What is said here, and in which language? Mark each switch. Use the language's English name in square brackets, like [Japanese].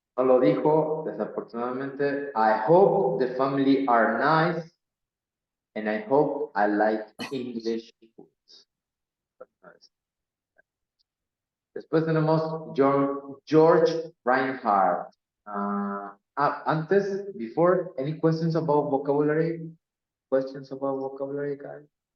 [Spanish] No lo dijo, desafortunadamente. [English] I hope the family are nice and I hope I like English food. [Spanish] Después tenemos George Reinhardt. [English] Antes, before, any questions about vocabulary? Questions about vocabulary, guys?